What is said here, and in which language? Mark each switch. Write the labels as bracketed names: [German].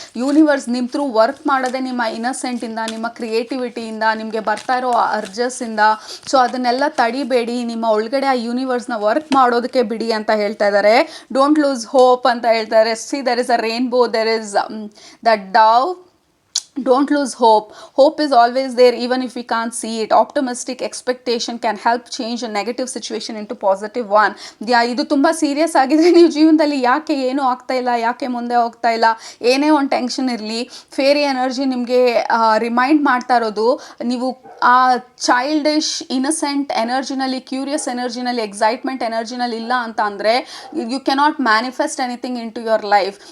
[Kannada] Universe ನಿಮ್ಮ through work ಮಾಡೋದೇ ನಿಮ್ಮ ಇನ್ನಸೆಂಟಿಂದ, ನಿಮ್ಮ ಕ್ರಿಯೇಟಿವಿಟಿಯಿಂದ, ನಿಮಗೆ ಬರ್ತಾ ಇರೋ ಅರ್ಜಸ್ಸಿಂದ. ಸೊ ಅದನ್ನೆಲ್ಲ ತಡಿಬೇಡಿ, ನಿಮ್ಮ ಒಳಗಡೆ ಆ ಯೂನಿವರ್ಸ್ನ ವರ್ಕ್ ಮಾಡೋದಕ್ಕೆ ಬಿಡಿ ಅಂತ ಹೇಳ್ತಾ ಇದ್ದಾರೆ. [English] don't lose hope [Kannada] ಅಂತ ಹೇಳ್ತಾರೆ. [English] See there is a rainbow, there is that dove. Don't lose hope. Hope is always there even if we can't see it. Optimistic expectation can help change a negative situation into positive one. [Kannada] ಇದು ತುಂಬ serious ಆಗಿದೆ. ನೀವು ಜೀವನದಲ್ಲಿ ಯಾಕೆ ಏನೂ ಆಗ್ತಾ ಇಲ್ಲ, ಯಾಕೆ ಮುಂದೆ ಹೋಗ್ತಾ ಇಲ್ಲ, ಏನೇ ಒಂದು ಟೆನ್ಷನ್ ಇರಲಿ, ಫೇರಿ ಎನರ್ಜಿ ನಿಮಗೆ ರಿಮೈಂಡ್ ಮಾಡ್ತಾ ಇರೋದು, ನೀವು ಆ ಚೈಲ್ಡಿಶ್ ಇನ್ನಸೆಂಟ್ ಎನರ್ಜಿನಲ್ಲಿ, ಕ್ಯೂರಿಯಸ್ ಎನರ್ಜಿನಲ್ಲಿ, ಎಕ್ಸೈಟ್ಮೆಂಟ್ ಎನರ್ಜಿನಲ್ಲಿ ಇಲ್ಲ ಅಂತ ಅಂದರೆ [English] You cannot manifest anything into your life.